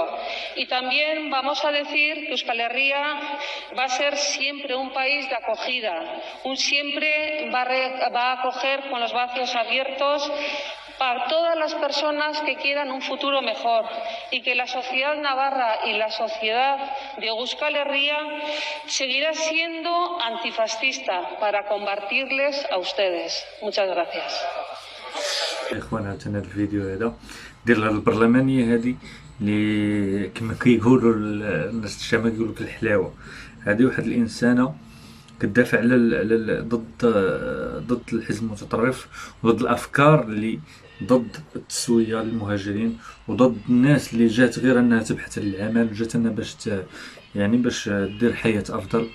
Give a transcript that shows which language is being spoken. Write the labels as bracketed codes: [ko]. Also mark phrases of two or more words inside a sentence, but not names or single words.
[es] Y también vamos a decir que Euskal Herria va a ser siempre un país de acogida, siempre va a acoger con los brazos abiertos para todas las personas que quieran un futuro mejor, y que la sociedad navarra y la sociedad de Euskal Herria seguirá siendo antifascista para combatirles a ustedes. Muchas gracias. [ar] اخوانا هذا الفيديو هذا ديال البرلمانيه هذه اللي كما كيقولوا الناس الشامه كيقولوا الحلاوه، هذه واحد الانسانه كتدافع على ضد الحزب المتطرف وضد الافكار اللي ضد التسويه للمهاجرين وضد الناس اللي جات غير انها تبحث عن العمل، جات انها باش دير حياه افضل.